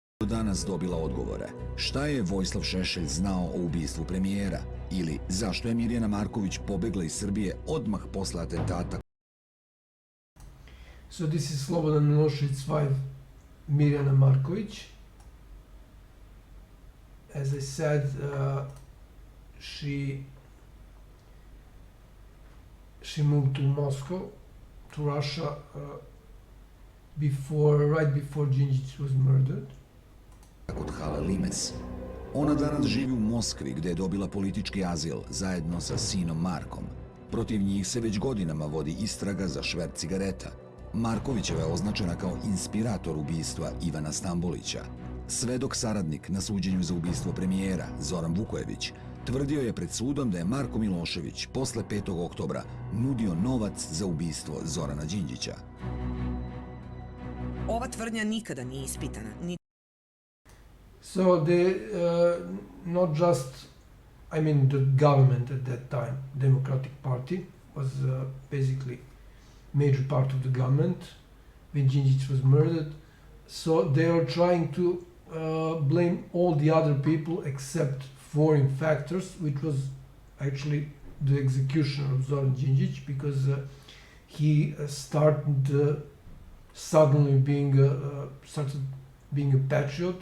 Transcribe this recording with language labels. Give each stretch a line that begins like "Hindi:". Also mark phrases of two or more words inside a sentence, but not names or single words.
Serbian: danas dobila odgovore. Šta je Vojislav Šešelj znao o ubistvu premijera? Ili zašto je Mirjana Marković pobegla iz Srbije odmah posle atentata?
English: So this is Slobodan Milosevic's wife, Mirjana Marković. As I said, she moved to Moscow, to Russia, right before Đinđić was murdered.
Serbian: Kod Hale Limes. Ona danas živi u Moskvi gdje je dobila politički azil zajedno sa sinom Markom. Protiv njih se već godinama vodi istraga za šverc cigareta. Markovićeva je označena kao inspirator ubistva Ivana Stambolića. Svedok saradnik na suđenju za ubistvo premijera, Zoran Vukojević, tvrdio je pred sudom da je Marko Milošević posle 5. oktobra nudio novac za ubistvo Zorana Đinđića. Ova tvrdnja nikada nije ispitana.
English: So not just, I mean, the government at that time, Democratic Party, was basically major part of the government when Đinđić was murdered. So they are trying to blame all the other people except foreign factors, which was actually the execution of Zoran Đinđić, because he started suddenly started being a patriot.